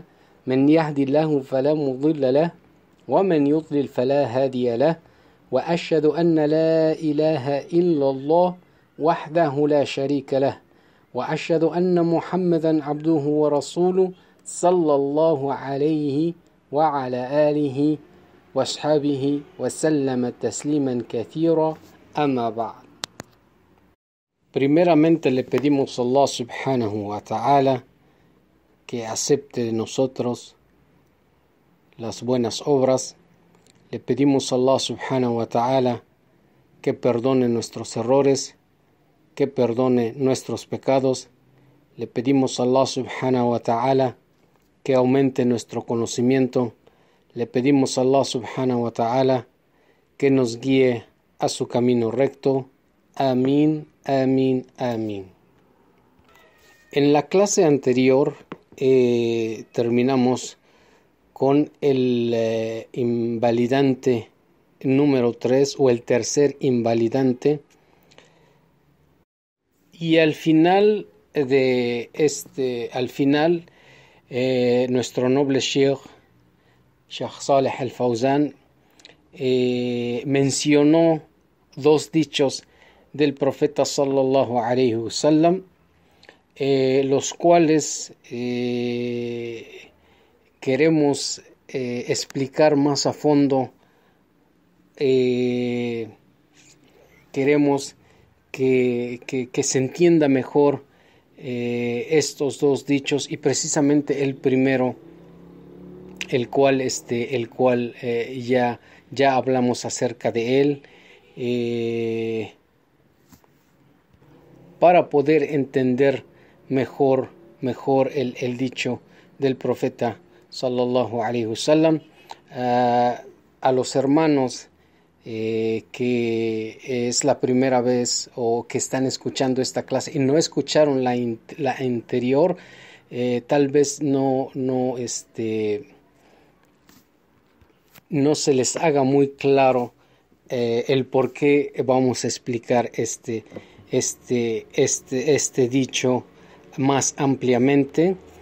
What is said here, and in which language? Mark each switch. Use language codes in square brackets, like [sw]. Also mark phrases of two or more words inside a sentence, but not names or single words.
[ar] من يهدي الله فلا مضل له ومن يضلل فلا هادي له، وأشهد أن لا إله إلا الله وحده لا شريك له، وأشهد أن محمدا عبده ورسوله صلى الله عليه وعلى آله وأصحابه وسلم تسليما كثيرا. أما بعد. [es] Primeramente le pedimos a Allah [ar] سبحانه وتعالى [es] que acepte de nosotros las buenas obras. Le pedimos a Allah [ar] سبحانه وتعالى [es] que perdone nuestros errores, que perdone nuestros pecados. Le pedimos a Allah [ar] سبحانه وتعالى [es] que aumente nuestro conocimiento. Le pedimos a Allah [ar] سبحانه وتعالى [es] que nos guíe a su camino recto. Amén, amén, amén. En la clase anterior terminamos con el invalidante número 3 o el tercer invalidante, y al final nuestro noble Sheikh Saleh Al-Fawzan mencionó dos dichos del profeta [ar] صلى الله عليه وسلم, [es] los cuales queremos explicar más a fondo. Queremos que se entienda mejor estos dos dichos, y precisamente el primero, el cual ya hablamos acerca de él, para poder entender mejor el dicho del profeta [ar] صلى الله عليه وسلم. [es] A los hermanos que es la primera vez o que están escuchando esta clase y no escucharon la anterior, tal vez no se les haga muy claro el por qué vamos a explicar este dicho más ampliamente.